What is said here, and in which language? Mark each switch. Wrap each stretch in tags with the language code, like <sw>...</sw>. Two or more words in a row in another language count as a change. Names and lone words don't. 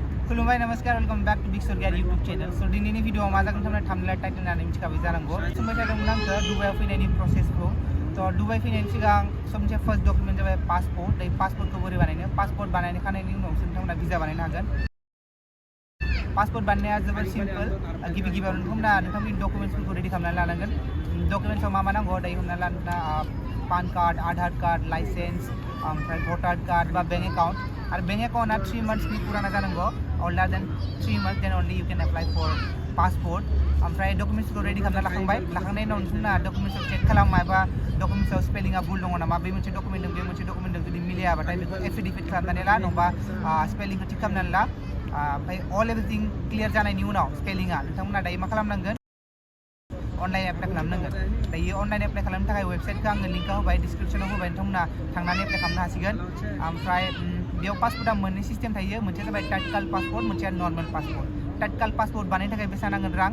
<brx>खुलुमबाय नमस्कार</brx> <en>welcome back to Big Sargar YouTube channel</en> <brx>सो दिनैनि भिडिअ मा जागोन थांना थामला टाइटल होननानै मिथिखाबाय जानांगौ सोंबाय थादोंमोन आंखौ दुबाइआव फैनायनि प्रसेसखौ तो दुबाइ फैनायनि सिगां सबसे</brx> <en>first document</en> <brx>जाबाय पासपोर्ट बै पासपोर्टखौ बोरै बानायनो पासपोर्ट बानायखांनायनि उनावसो नोंथांमोना भिजा बानायनो हागोन पासपोर्ट बानायनाया जोबोर सिम्पल गिबियावनो नोंथांमोननि डकुमेन्ट्सफोरखौ रेडि खालामनानै लानांगोन डकुमेन्ट्सआव मा नांगौ दायो हमना ला नोंथाङा पान कार्ड आधार कार्ड लाइसेन्स ओमफ्राय भटार कार्ड बा</brx> <en>bank account</en> <brx>और बैंक एकाउंटा 3 monthsनि पुराना जानांगौ</brx> <en>older than 3 months then only you can apply for passport</en> <brx>ओमफ्राय डकुमेन्ट्सखौ रेडि खालामना लाखांनायनि उनाव नोंथांमोना डकुमेन्ट्सआव चेक खालाम माबा डकुमेन्ट्सआव स्पेलिंआ भुल दङ नामा बे मोनसे डकुमेन्ट दं बे मोनसे डकुमेन्ट दं जुदि मिलायाबाथाय बेखौ एफिडेविट खालामनानै ला नङाबा स्पेलिंखौ थिक खालामनानै ला ओमफ्राय</brx> <en>all everything clear</en> <brx>जानायनि उनाव स्पेलिंआ नोंथांमोना दायो मा खालामनांगोन</brx> <en>online apply</en> <brx>खालामनांगोन दायो</brx> <en>online apply</en> <brx>खालामनो थाखाय वेबसाइटखौ आङो लिंकआव होबाय डिसक्रिप्शनाव होबाय नोंथांमोना थांनानै एप्लाइ खालामनो हासिगोन ओमफ्राय बेयाव पासपोर्टआ मोननै सिस्टेम थायो मोनसेया जाबाय तत्काल पासपोर्ट मोनसेया</brx> <en>normal passport</en> <brx>तत्काल पासपोर्ट बानायनो थाखाय बेसेबां नांगोन रां</brx>